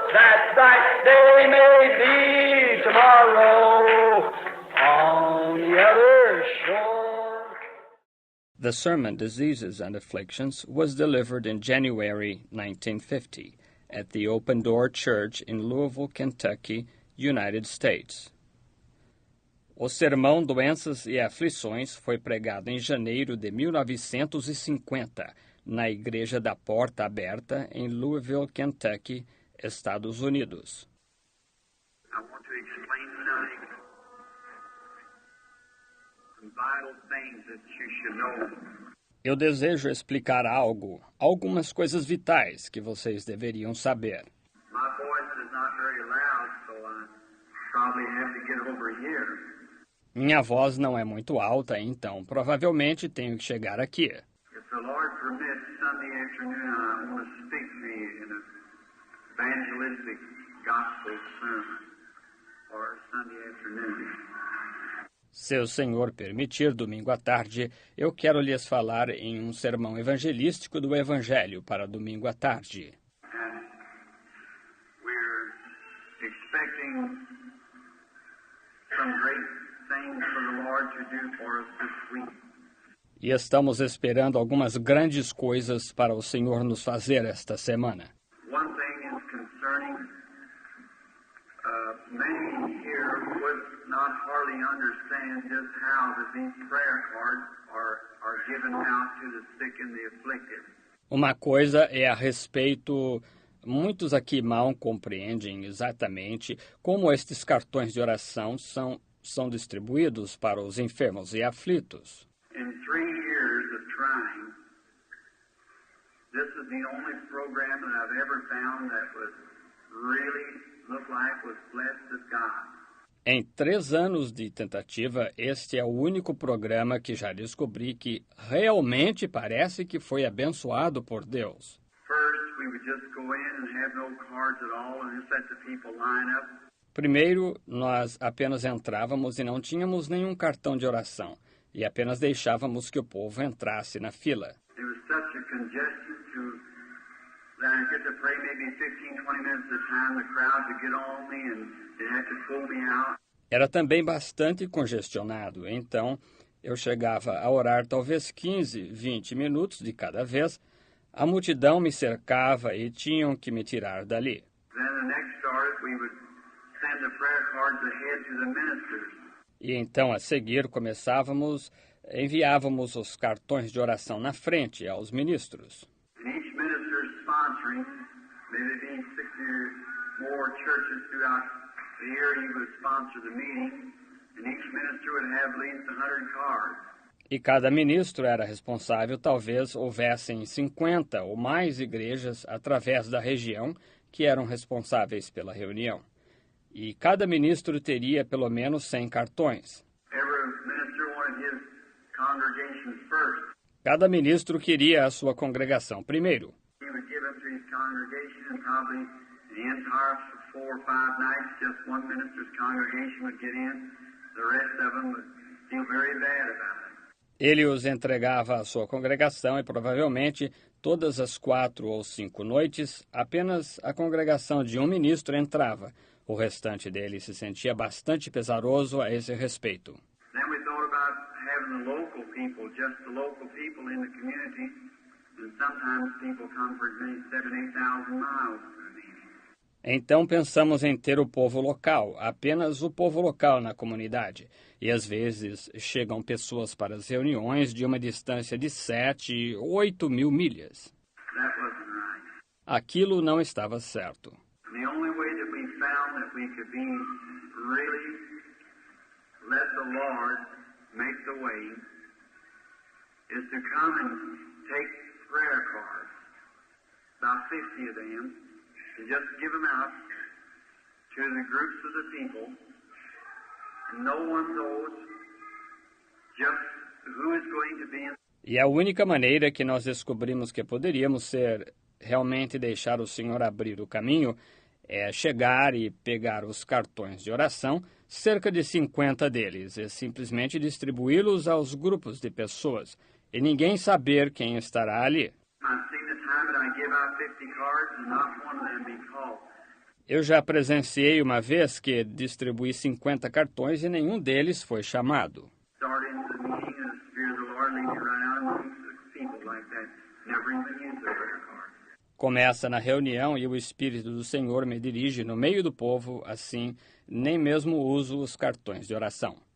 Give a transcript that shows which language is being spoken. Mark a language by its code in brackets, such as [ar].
[en] That bright day may be tomorrow on the other shore. The sermon, Diseases and Afflictions, was delivered in January 1950 at the Open Door Church in Louisville, Kentucky, United States. [pt] O sermão Doenças e Aflições foi pregado em janeiro de 1950 na Igreja da Porta Aberta em Louisville, Kentucky, Estados Unidos. [en] I want to explain tonight some vital things that you should know. [pt] Eu desejo explicar algo, algumas coisas vitais que vocês deveriam saber. [en] My voice is not very loud, so I probably have to get over here. [pt] Minha voz não é muito alta, então provavelmente tenho que chegar aqui. [en] If the Lord permits, Sunday afternoon I want to speak to you in an evangelistic gospel sermon for Sunday afternoon. [pt] Se o Senhor permitir, domingo à tarde, eu quero lhes falar em um sermão evangelístico do Evangelho para domingo à tarde. [en] And we're expecting some great things for the Lord to do for us this week. [pt] E estamos esperando algumas grandes coisas para o Senhor nos fazer esta semana. [en] One thing is concerning many here would not hardly understand just how that these prayer cards are given out to the sick and the afflicted. [pt] Uma coisa é a respeito, muitos aqui mal compreendem exatamente como estes cartões de oração são distribuídos para os enfermos e aflitos. [en] In 3 years of trying, this is the only program that I've ever found that was really looked like was blessed of God. [pt] Em 3 anos de tentativa, este é o único programa que já descobri que realmente parece que foi abençoado por Deus. [en] First, we would just go in and have no cards at all and just let the people line up. [pt] Primeiro, nós apenas entrávamos e não tínhamos nenhum cartão de oração, e apenas deixávamos que o povo entrasse na fila. [en] There was such a congestion that I get to pray maybe 15, 20 minutes at a time. The crowd would get on me and they'd have to pull me out. [pt] Era também bastante congestionado, então eu chegava a orar talvez 15, 20 minutos de cada vez. A multidão me cercava e tinham que me tirar dali. [en] Then the next started, we would send the prayer cards ahead to the ministers. [pt] E então, a seguir, enviávamos os cartões de oração na frente aos ministros. [en] And each minister is sponsoring, maybe being 60 or more churches throughout the year, he would sponsor the meeting, and each minister would have at least 100 cards. [pt] E cada ministro era responsável, talvez houvessem 50 ou mais igrejas através da região que eram responsáveis pela reunião. E cada ministro teria pelo menos 100 cartões. [en] Every minister wanted his congregation first. [pt] Cada ministro queria a sua congregação primeiro. [en] He would give it to his congregation, and probably the entire 4 or 5 nights, just one minister's congregation would get in. The rest of them would feel very bad about it. [pt] Ele os entregava à sua congregação e provavelmente todas as 4 ou 5 noites apenas a congregação de um ministro entrava. O restante dele se sentia bastante pesaroso a esse respeito. [en] Then we thought about having the local people, just the local people in the community, and sometimes people come for as many 7,000 to 8,000 miles to the meeting. [pt] Então pensamos em ter o povo local, apenas o povo local na comunidade. E às vezes chegam pessoas para as reuniões de uma distância de 7, 8 mil milhas. [en] That wasn't right. [pt] Aquilo não estava certo. [en] The only way that we found that we could be really let the Lord make the way is to come and take prayer cards, about 50 of them, and just give them out to the groups of the people, and no one knows just who is going to be in. [pt] E a única maneira que nós descobrimos que poderíamos ser realmente deixar o Senhor abrir o caminho é chegar e pegar os cartões de oração, cerca de 50 deles, e simplesmente distribuí-los aos grupos de pessoas, e ninguém saber quem estará ali. [en] I've seen the time that I give out 50 cards and not one of them be called. [pt] Eu já presenciei uma vez que distribuí 50 cartões e nenhum deles foi chamado. [en] Start into the meeting and the Spirit of the Lord leads you right out amongst the people like that. Never even use the prayer card. [pt] Começa na reunião e o Espírito do Senhor me dirige no meio do povo, assim, nem mesmo uso os cartões de oração.